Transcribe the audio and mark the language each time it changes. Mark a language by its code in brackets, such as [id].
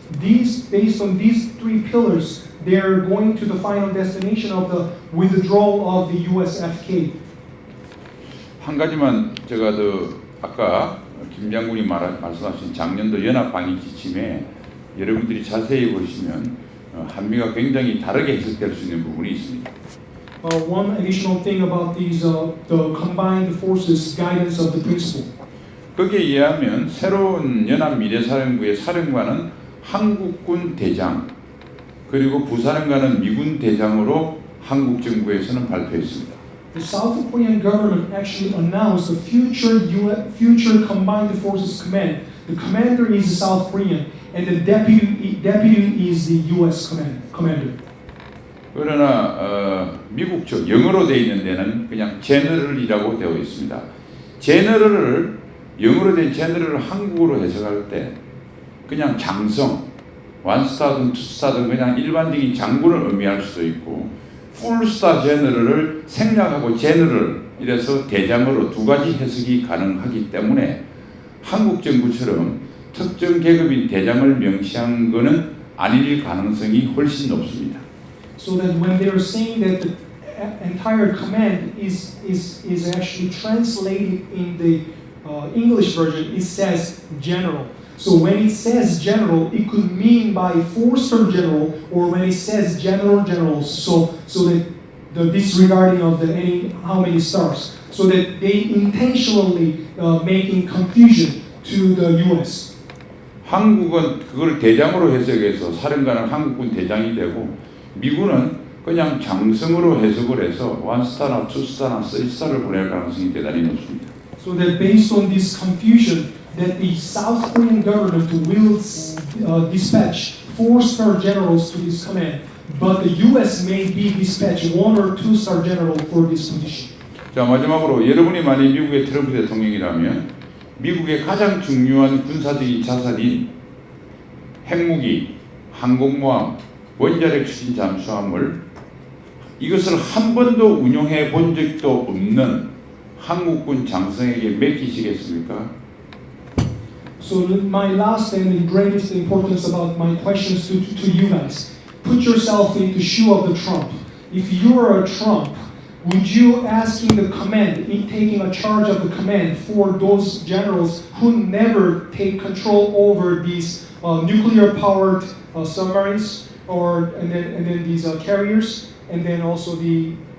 [en] Based on these three pillars, they are going to the final destination of the withdrawal of the USFK. [ko] 한 가지만 제가 아까 김 장군이 말씀하신 작년도 연합방위 지침에 여러분들이 자세히 보시면 한미가 굉장히 다르게 해석될 수 있는 부분이 있습니다. [en] One additional thing about these the combined forces guidance of the principle. [ko] 거기에 의하면 새로운 연합미래사령부의 사령관은 한국군 대장 그리고 부사령관은 미군 대장으로 한국 정부에서는 발표했습니다. [en] The South Korean government actually announced the future combined forces command. The commander is South Korean, and the deputy is the U.S. commander. [ko] 그러나 미국 쪽 영어로 되어 있는 데는 그냥 제너럴이라고 되어 있습니다. 제너럴을 영어로 된 제너럴을 한국어로 해석할 때 그냥 장성, 원스타든 투스타든 그냥 일반적인 장군을 의미할 수도 있고 풀스타 제너럴을 생략하고 제너럴 이래서 대장으로 두 가지 해석이 가능하기 때문에 한국 정부처럼 특정 계급인 대장을 명시한 것은 아닐 가능성이 훨씬 높습니다. [en] So that when they are saying that entire command is actually translated in the English version. It says general. So when it says general, it could mean by 4-star general, or when it says generals. So that the disregarding of how many stars. So that they intentionally making confusion to the U.S. [ko] 한국은 그걸 대장으로 해석해서 사령관은 한국군 대장이 되고 미군은 그냥 장성으로 해석을 해서 1스타나 2스타나 3스타를 보낼 가능성이 대단히 높습니다. [en] So that based on this confusion, that the South Korean government will dispatch 4-star generals to this command, but the U.S. may be dispatch 1 or 2-star general for this position. [ko] 자, 마지막으로 여러분이 만약 미국의 트럼프 대통령이라면 미국의 가장 중요한 군사적인 자산인 핵무기, 항공모함, 원자력 추진 잠수함을 이것을 한 번도 운용해 본 적도 없는 한국군 장성에게 맡기시겠습니까? [en] So my last and the greatest importance about my questions to you guys. Put yourself in the shoe of the Trump. If you are a Trump, would you asking the command, in taking a charge of the command for those generals who never take control over these nuclear-powered submarines, and then these carriers, and then also the